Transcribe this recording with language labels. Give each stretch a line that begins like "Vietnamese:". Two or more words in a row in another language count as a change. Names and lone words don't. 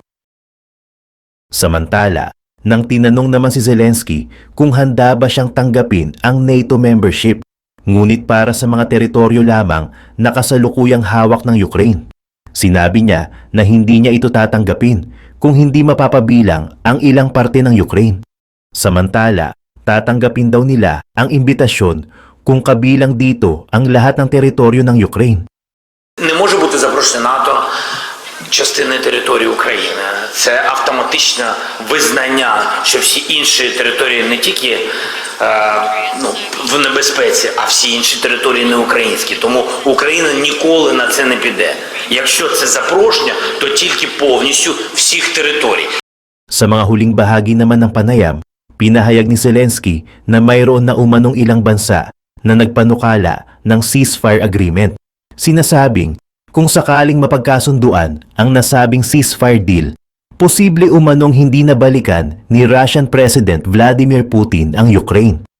Filipino: Samantala, nang tinanong naman si Zelensky kung handa ba siyang tanggapin ang NATO membership, ngunit para sa mga teritoryo lamang na kasalukuyang hawak ng Ukraine, sinabi niya na hindi niya ito tatanggapin kung hindi mapapabilang ang ilang parte ng Ukraine. Samantala, tatanggapin daw nila ang imbitasyon kung kabilang dito ang lahat ng teritoryo ng Ukraine.
Ukrainian: Не може бути запрошення НАТО частини території України. Це автоматичне визнання, що всі інші території не тільки в небезпеці, а всі інші території не українські. Тому Україна ніколи на це не піде. Якщо це запрошення, то тільки повністю всіх територій.
Filipino: Sa mga huling bahagi naman ng panayam, pinahayag ni Zelensky na mayroon na umanong ilang bansa na nagpanukala ng
English: ceasefire agreement.
Filipino: Sinasabing kung sakaling mapagkasunduan ang nasabing
English: ceasefire deal,
Filipino: posible umanong hindi nabalikan ni
English: Russian President
Filipino: Vladimir Putin ang Ukraine.